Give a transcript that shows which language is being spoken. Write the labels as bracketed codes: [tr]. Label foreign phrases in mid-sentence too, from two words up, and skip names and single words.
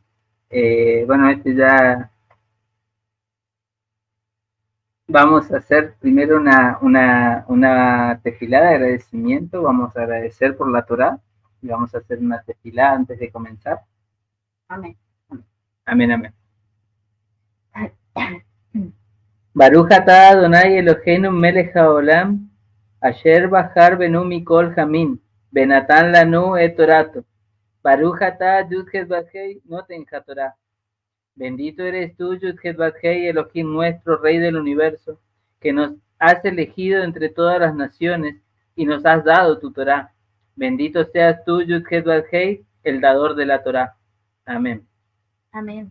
[es] Bueno, ya vamos a hacer primero una tefilá de agradecimiento. Vamos a agradecer por la Torá y vamos a hacer una tefilá antes de comenzar. Amén. Amén, amén. [he] ברוך אתה אדוני אלוהינו מלך העולם, אשר בחר בנו מכל העמים, ונתן לנו את תורתו. ברוך אתה יוד-הא ואו-הא נותן התורה. [es] Bendito eres tú, Yud-Het Vav-Hei, Elohim nuestro, Rey del universo, que nos has elegido entre todas las naciones y nos has dado tu Torá. Bendito seas tú, Yud-Het Vav-Hei, el dador de la Torá. Amén. Amén.